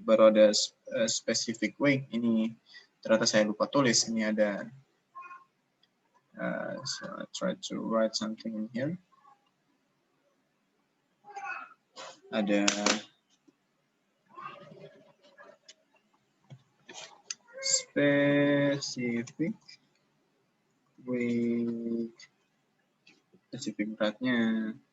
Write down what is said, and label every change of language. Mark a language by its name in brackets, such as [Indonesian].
[Indonesian] Baru ada specific weight. Ini ternyata saya lupa tulis. Ini ada [English] so I try to write something in here. [Indonesian] Ada specific weight, spesifik beratnya.